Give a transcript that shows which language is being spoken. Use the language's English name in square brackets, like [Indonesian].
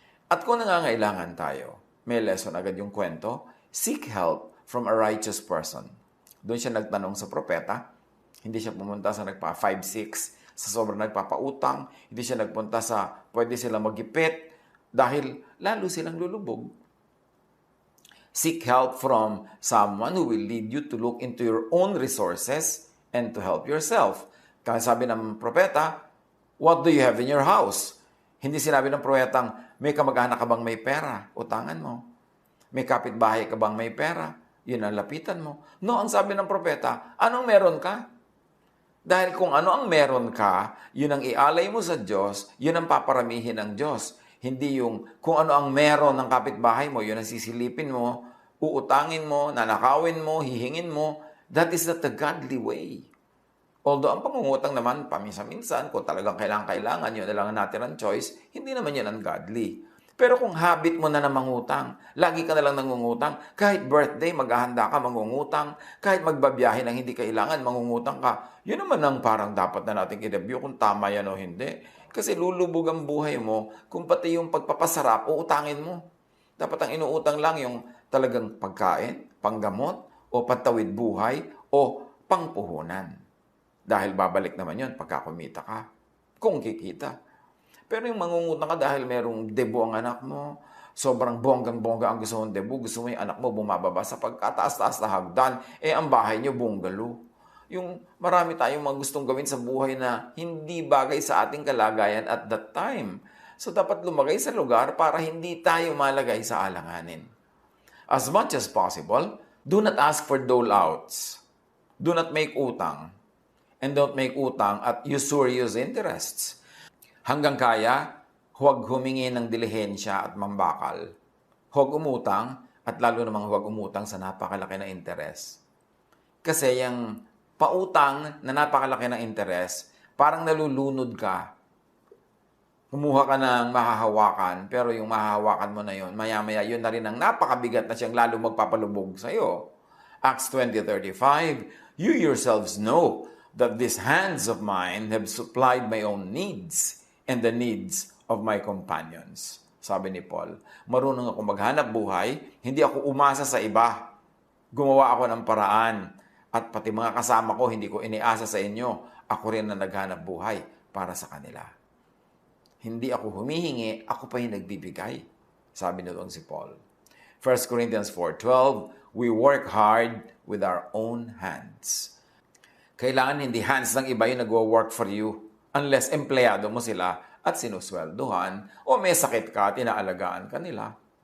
[Filipino] At kung nangangailangan tayo, may lesson agad yung kwento, [English] seek help from a righteous person. [Filipino] Doon siya nagtanong sa propeta, Hindi siya pumunta sa nagpa 5-6 sa sobrang nagpapautang. Hindi siya nagpunta sa pwede silang magipit dahil lalo silang lulubog. [English] Seek help from someone who will lead you to look into your own resources and to help yourself. [Filipino] Kaya sabi ng propeta, [English] what do you have in your house? [Filipino] Hindi sinabi ng propetang, may kamag-anak ka bang may pera? Utangan mo. May kapitbahay ka bang may pera? Yun ang lapitan mo. No, ang sabi ng propeta, anong meron ka? Dahil kung ano ang meron ka, yun ang ialay mo sa Diyos, yun ang paparamihin ng Diyos. Hindi yung kung ano ang meron ng kapitbahay mo, yun ang sisilipin mo, uutangin mo, nanakawin mo, hihingin mo. [English] That is not the godly way. [Filipino] Although ang pangungutang naman, paminsan-minsan, kung talagang kailangan, yun na lang ang natin ang choice, hindi naman yun ang godly. Pero kung habit mo na mangutang, lagi ka na lang nangungutang, kahit birthday, maghahanda ka, mangungutang, kahit magbabiyahe ng hindi kailangan, mangungutang ka, yun naman ang parang dapat na natin i-review kung tama yan o hindi. Kasi lulubog ang buhay mo kung pati yung pagpapasarap, uutangin mo. Dapat ang inuutang lang yung talagang pagkain, panggamot, o pantawid buhay, o pangpuhunan. Dahil babalik naman yun pagka kumita ka, kung kikita. Pero yung mangungutang ka dahil merong debo ang anak mo, sobrang bonggang-bongga ang gusto mong debo, gusto mo yung anak mo bumababa sa pagkataas-taas na hagdan, ang bahay nyo bungalow. Yung marami tayong mga gustong gawin sa buhay na hindi bagay sa ating kalagayan [English] at that time. [Filipino] So dapat lumagay sa lugar para hindi tayo malagay sa alanganin. [English] As much as possible, do not ask for dole-outs. Do not make utang. And don't make utang at usurious interests. [Filipino] Hanggang kaya, huwag humingi ng dilihensya at mambakal. Huwag umutang at lalo namang huwag umutang sa napakalaki na interes. Kasi yung pautang na napakalaki na interes, parang nalulunod ka. Kumuha ka ng mahahawakan, pero yung mahahawakan mo na yun, maya-maya yun na rin ang napakabigat na siyang lalo magpapalubog sa iyo. [English] Acts 20:35, you yourselves know that these hands of mine have supplied my own needs and the needs of my companions. [Filipino] Sabi ni Paul, marunong ako maghanap buhay, hindi ako umasa sa iba. Gumawa ako ng paraan. At pati mga kasama ko, hindi ko iniasa sa inyo. Ako rin na naghanap buhay para sa kanila. Hindi ako humihingi, ako pa yung nagbibigay. Sabi nito si Paul. [English] 1 Corinthians 4:12, we work hard with our own hands. [Filipino] Kailangan hindi hands ng iba yung nagwo-work [English] for you [Filipino] unless empleyado mo sila at sinusweldohan o may sakit ka at inaalagaan ka nila.